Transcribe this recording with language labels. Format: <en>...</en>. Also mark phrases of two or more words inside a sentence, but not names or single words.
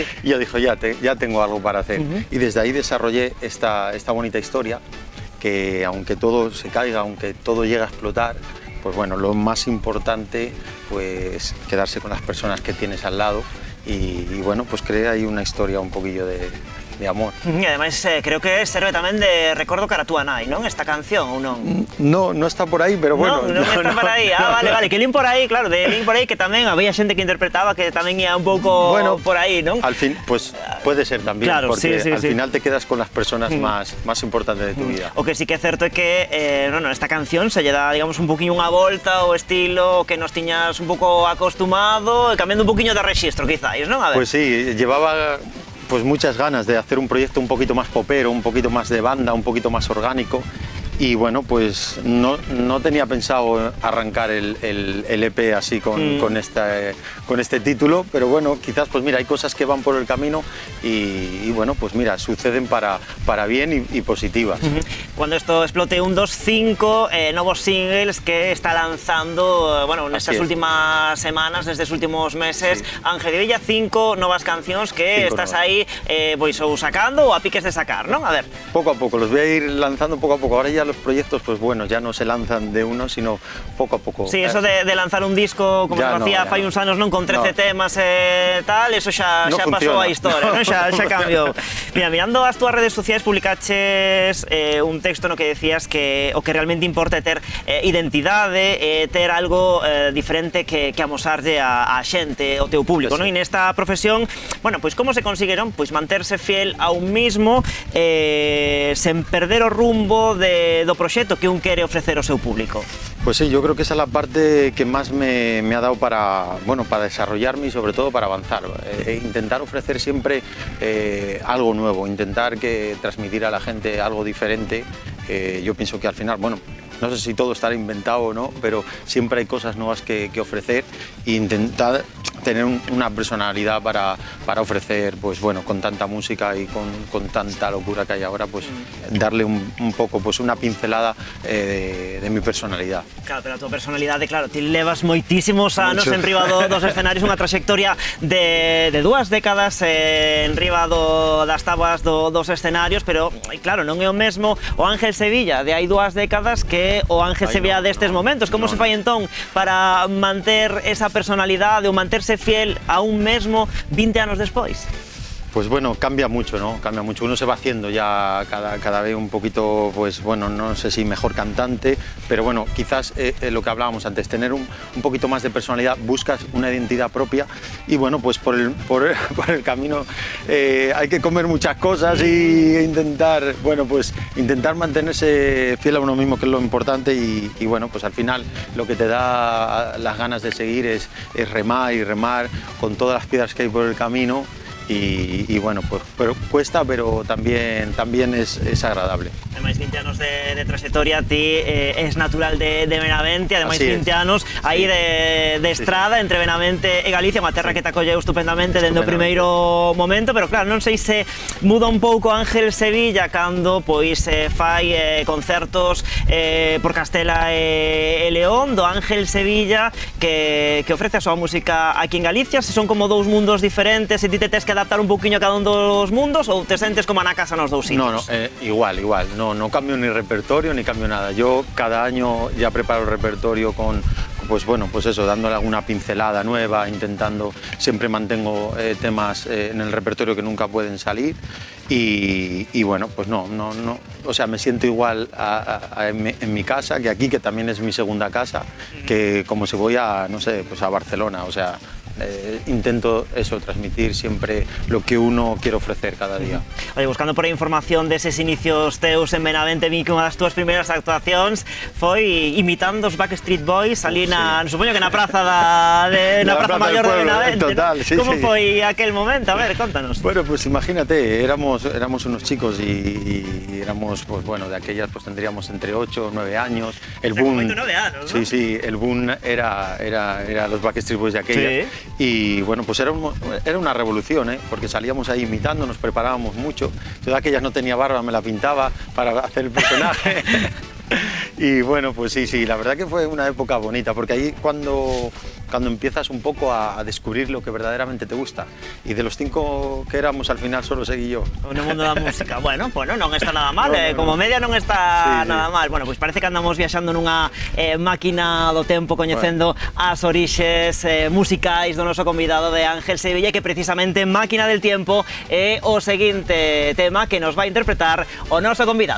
<es>Y yo dije, ya tengo algo para hacer. Y desde ahí desarrollé esta bonita historia, que aunque todo se caiga, aunque todo llegue a explotar, pues bueno, lo más importante, pues quedarse con las personas que tienes al lado y bueno, pues crear ahí una historia un poquillo de amor.</es> <gl>E ademais creo que serve tamén de recordo cara a túa nai, non? Esta canción ou non?</gl> <es>No está por aí, pero bueno.</es> <gl>Non está por aí, vale, que lin por aí, claro, de lin por aí que tamén había xente que interpretaba que tamén ia un pouco por aí, non?</gl> <es>Al fin, pues puede ser tamén, claro, porque al final te quedas con las personas más importantes de tu vida.</es> <gl>O que sí que é certo é que, esta canción se lle dá, digamos, un poquinho unha volta ao estilo que nos tiñas un pouco acostumado, cambiando un poquinho de rexistro, quizáis, non?</gl> <es>A ver. Pues sí, llevaba pues muchas ganas de hacer un proyecto un poquito más popero, un poquito más de banda, un poquito más orgánico. Y bueno, pues no tenía pensado arrancar el EP así con este título, pero bueno, quizás pues mira, hay cosas que van por el camino y bueno, pues mira, suceden para bien y positivas.</es> <gl>Cuando esto explote, 1, 2, 5 novos singles que está lanzando, bueno, nestas últimas semanas, nestes últimos meses, Ángel Sevilla, 5 novas cancións que estás aí pois ou sacando ou a piques de sacar, non?</gl> <es>A ver. Poco a poco, los voy a ir lanzando poco a poco. Ahora ya los proyectos, pues bueno, ya no se lanzan de uno, sino poco a poco. Sí, eso de lanzar un disco</es> <gl>como se facía fai uns anos, non, con 13 temas e tal, eso xa pasou a historia, non? Xa cambiou. Mira, mirando as túas redes sociais publicaches un texto no que decías que o que realmente importa é ter identidade, ter algo diferente que amosarlle a xente, o teu público, non? E nesta profesión, bueno, pois como se conseguiron pois manterse fiel a</gl> <es>un mismo</es> <gl>sen perder o rumbo do proxecto que un quere ofrecer ao seu público?</gl> <es>Pues sí, yo creo que esa es la parte que más me ha dado para desarrollarme y sobre todo para avanzar. Intentar ofrecer siempre algo nuevo, intentar transmitir a la gente algo diferente. Yo pienso que al final, bueno, no sé si todo estará inventado o no, pero siempre hay cosas nuevas que ofrecer e intentar tener una personalidad para ofrecer, pues bueno, con tanta música y con tanta locura que hay ahora, pues darle un poco, pues una pincelada de mi personalidad.</es> <gl>Claro, pero a tua personalidade, claro, ti levas moitísimos anos en riba dos escenarios, unha trayectoria de 2 décadas en riba das tabas dos escenarios, pero claro, non é o mesmo o Ángel Sevilla de hai 2 décadas que o Ángel Sevilla destes momentos. Como se fai entón para manter esa personalidade ou manterse fiel a un mesmo 20 anos despois?</gl> <es>Pues bueno, cambia mucho, ¿no? Cambia mucho. Uno se va haciendo ya cada vez un poquito, pues bueno, no sé si mejor cantante, pero bueno, quizás lo que hablábamos antes, tener un poquito más de personalidad, buscas una identidad propia y bueno, pues por el camino hay que comer muchas cosas y intentar, bueno, pues intentar mantenerse fiel a uno mismo, que es lo importante y bueno, pues al final lo que te da las ganas de seguir es remar y remar con todas las piedras que hay por el camino. Y bueno, pues pero cuesta, pero también es agradable. Ademais, 20 anos de trayectoria, ti es natural de Benavente, ademais 20 anos aí de estrada entre Benavente e Galicia, unha terra que te acolleu estupendamente dende o primeiro momento, pero claro, non sei se muda un pouco Ángel Sevilla cando pois fai concertos por Castela e León, do Ángel Sevilla que ofrece a súa música aquí en Galicia, se son como dous mundos diferentes, se ti te tes que adaptar un poquinho a cada un dos mundos ou te sentes como na casa nos dous sitios? No, igual, no cambio ni repertorio ni cambio nada. Yo cada año ya preparo el repertorio pues bueno, pues eso, dándole alguna pincelada nueva, intentando, siempre mantengo temas en el repertorio que nunca pueden salir y bueno, pues no, o sea, me siento igual en mi casa que aquí, que también es mi segunda casa, que como si voy a, no sé, pues a Barcelona, o sea, intento eso, transmitir siempre lo que uno quiere ofrecer cada día.</es> <gl>Oye, buscando por aí información deses inicios teus en Benavente, vi que unha das túas primeiras actuacións foi imitando os Backstreet Boys ali na, supoño que na praza na praza maior de Benavente.</gl> <es>Total, sí,</es> <gl>Como</gl> <es>sí.</es> <gl>foi aquel momento? A ver, contanos.</gl> <es>Bueno, pues imagínate, éramos unos chicos y éramos, pues bueno, de aquellas pues tendríamos entre 8 o 9 años. El boom, 8 o 9 años, ¿no? Sí, el boom era los Backstreet Boys de aquella. Sí. Y bueno, pues era una revolución, porque salíamos ahí imitando, nos preparábamos mucho. Yo de aquellas no tenía barba, me la pintaba para hacer el personaje. Y bueno, pues sí, la verdad que fue una época bonita, porque ahí cuando empiezas un poco a descubrir lo que verdaderamente te gusta. Y de los 5 que éramos, al final solo seguí yo.</es> <gl>No mundo da música. Bueno, non está nada mal, como media non está nada mal. Bueno, pois parece que andamos viaxando nunha máquina do tempo, coñecendo as orixes musicais do noso convidado de Ángel Sevilla, que precisamente Máquina del Tiempo é o seguinte tema que nos vai interpretar o noso convidado.</gl>